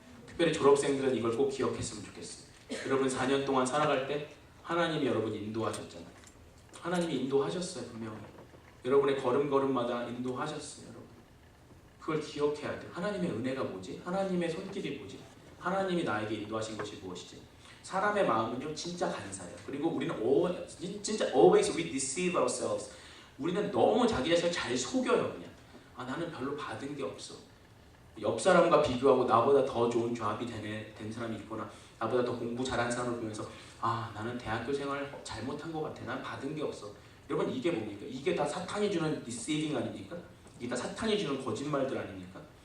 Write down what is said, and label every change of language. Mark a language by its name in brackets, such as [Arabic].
[Korean] 특별히 졸업생들은 이걸 꼭 기억했으면 좋겠어요. 여러분 4년 동안 살아갈 때 하나님이 여러분 인도하셨잖아요. 하나님이 인도하셨어요. 분명히. 여러분의 걸음걸음마다 인도하셨어요. 여러분. 그걸 기억해야 돼요. 하나님의 은혜가 뭐지? 하나님의 손길이 뭐지? 하나님이 나에게 인도하신 것이 무엇이지? 사람의 마음은요 진짜 간사해요. 그리고 우리는 진짜 [English] always we deceive ourselves. [Korean] 우리는 너무 자기 자신을 잘 속여요. 그냥 아 나는 별로 받은 게 없어. 옆 사람과 비교하고 나보다 더 좋은 조합이 된 사람이 있거나 나보다 더 공부 잘하는 사람을 보면서 아 나는 대학교 생활 잘못한 것 같아. 난 받은 게 없어. 여러분 이게 뭡니까? 이게 다 사탄이 주는 deceiving 아닙니까? 이게 다 사탄이 주는 거짓말들 아닙니까?